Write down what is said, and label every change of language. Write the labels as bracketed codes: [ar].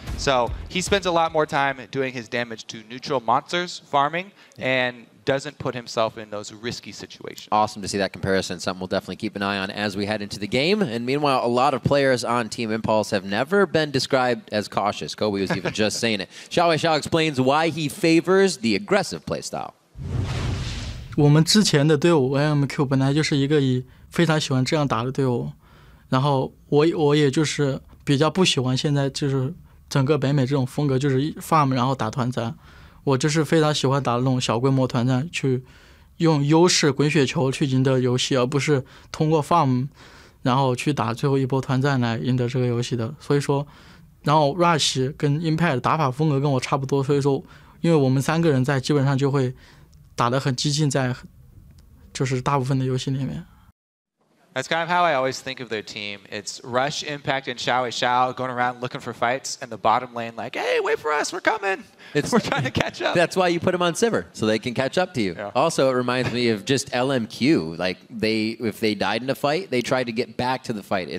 [en] So he spends a lot more time doing his damage to neutral monsters, farming, and doesn't put himself in those risky situations. Awesome to see that comparison. Something we'll definitely keep an eye on as we head into the game. And meanwhile, a lot of players on Team Impulse have never been described as cautious. Kobe was even just saying it. Xiao explains why he favors the aggressive playstyle. [zh] 我们之前的队伍 AMQ 本来就是一个非常喜欢这样打的队伍，然后我也就是比较不喜欢现在就是整个北美这种风格，就是 farm 然后打团战。我就是非常喜欢打那种小规模团战，去用优势滚雪球去赢得游戏，而不是通过 farm 然后去打最后一波团战来赢得这个游戏的。所以说，然后 Rush 跟 Impact 打法风格跟我差不多，所以说因为我们3个人在基本上就会打得很激进，在就是大部分的游戏里面。 [en] That's kind of how I always think of their team. It's Rush, Impact, and Xiao going around looking for fights, and the bottom lane like, hey, wait for us, we're coming. We're trying to catch up. That's why you put them on Sivir, so they can catch up to you. Yeah. Also, it reminds me of just LMQ. Like, if they died in a fight, they tried to get back to the fight.